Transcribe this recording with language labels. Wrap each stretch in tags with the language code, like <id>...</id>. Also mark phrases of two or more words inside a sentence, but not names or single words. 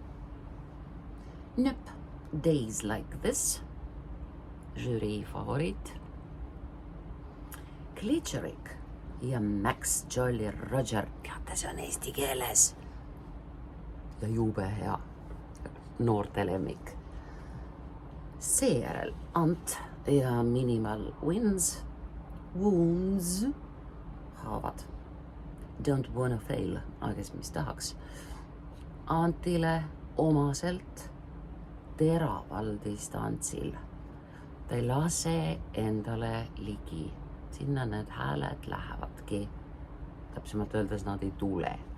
<et>Nöp, Days Like This, žürii favoriit. Glitcherik ja Max Jolly Roger, teate, see on eesti keeles ja jube hea noorte lemmik. Seejärel Ant ja Minimal Wounds, haavad.</et> <en>Don't wanna fail,</en> <et>aga mis tahaks. Antile omaselt teraval distantsil. Ta ei lase endale ligi. Sinna need hääled lähevadki. Täpsemalt öeldes nad ei tule.</et>